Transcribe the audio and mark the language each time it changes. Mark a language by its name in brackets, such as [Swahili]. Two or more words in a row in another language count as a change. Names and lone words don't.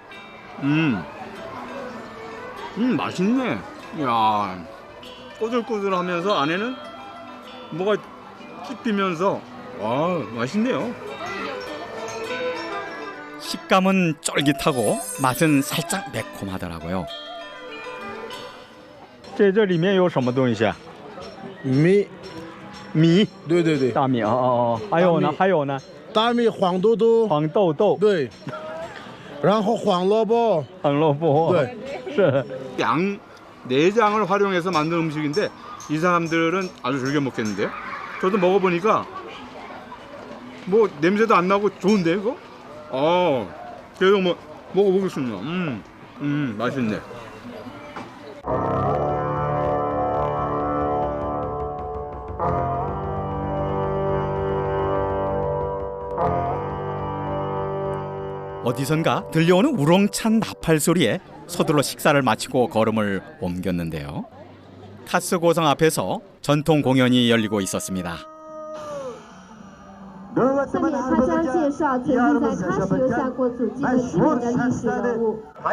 [Korean] 맛있네. 야, 꼬들꼬들하면서 안에는 뭐가 씹히면서 맛있네요. 식감은 쫄깃하고 맛은 살짝 매콤하더라고요. [Chinese] 这里面有什么东西啊？米，米，对对对，大米还有呢？还有呢？大米、黄豆豆，黄豆豆，对，然后黄萝卜，红萝卜，对，是。 [Korean] 양 내장을 활용해서 만든 음식인데 이 사람들은 아주 즐겨 먹겠는데요. 저도 먹어보니까 뭐 냄새도 안 나고 좋은데 이거? 그래도 뭐 먹어보겠습니다. 맛있네. 어디선가 들려오는 우렁찬 나팔 소리에 서둘러 식사를 마치고 걸음을 옮겼는데요. 카스 고성 앞에서 전통 공연이 열리고 있었습니다. [Chinese] 下面他将介绍曾经在喀什留下过足迹的知名的历史人物。